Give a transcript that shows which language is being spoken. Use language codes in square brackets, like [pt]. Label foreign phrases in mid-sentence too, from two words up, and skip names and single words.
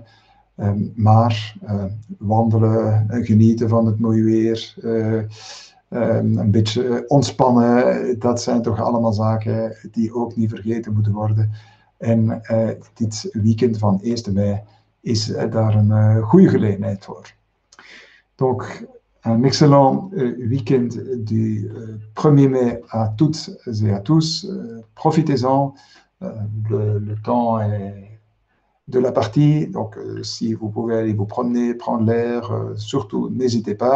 [nl] Maar wandelen, genieten van het mooie weer, een beetje ontspannen, dat zijn toch allemaal zaken die ook niet vergeten moeten worden. En dit weekend van 1 mei is daar een goede gelegenheid voor. [fr] Donc, un excellent week-end du 1er mai à toutes et à tous. Profitez-en. Le temps est de la partie. Donc, si vous pouvez aller vous promener, prendre l'air, surtout n'hésitez pas.